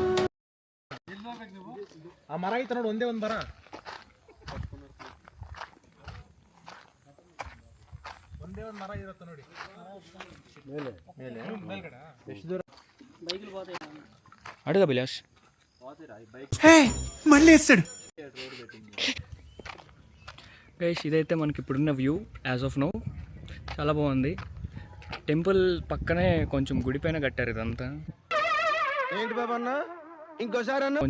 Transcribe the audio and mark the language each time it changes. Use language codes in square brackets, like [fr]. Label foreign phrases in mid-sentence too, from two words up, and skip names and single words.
[kn] ಆ ಮರ ಐತ ನೋಡಿ ಒಂದೇ ಒಂದು ಮರ ಇರುತ್ತೆ ನೋಡಿ ಮೇಲ್ಗಡೆ ಎಷ್ಟು ದೂರ [te] అడుగు అభిలాష్. మళ్ళీ వేస్తాడు. గైస్ ఇదైతే మనకి ఇప్పుడున్న [en] view as of now. [te] చాలా బాగుంది. టెంపుల్ పక్కనే కొంచెం గుడి పైన కట్టారు ఇదంతా. ఏంటి బాబా అన్న ఇంకోసారి అన్న